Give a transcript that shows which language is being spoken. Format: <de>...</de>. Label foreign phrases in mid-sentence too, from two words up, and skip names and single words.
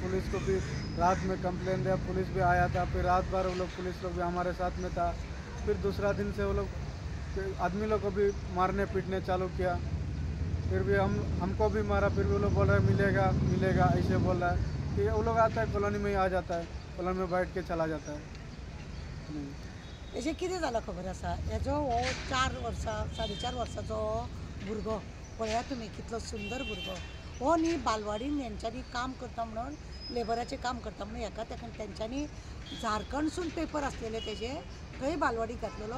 <hi>पुलिस को भी रात में कंप्लेन दिया, पुलिस भी आया था। फिर रात भर वो लोग पुलिस लोग भी हमारे साथ में था। फिर दूसरा दिन से वो लोग आदमी लोग को भी मारने पीटने चालू किया। फिर भी हमको भी मारा। फिर भी वो लोग बोल रहे मिलेगा मिलेगा, ऐसे बोल रहा है कि वो लोग आता है कॉलोनी में ही आ जाता है, कॉलोनी में बैठ के चला जाता है।</hi> <kok>हेजें कितें जालां खबर आसा? हेजो हो 4 वर्सां 4.5 वर्साचो भुरगो पळया तुमी, कितलो सुंदर भुरगो हो न्ही। बालवाडीन हेंच्यांनी काम करता म्हणून, लेबराचें काम करता म्हणून एका तेंच्यांनी झारखंडसून पेपर आसलेले तेजे थंय बालवाडीक घातलेलो।</kok>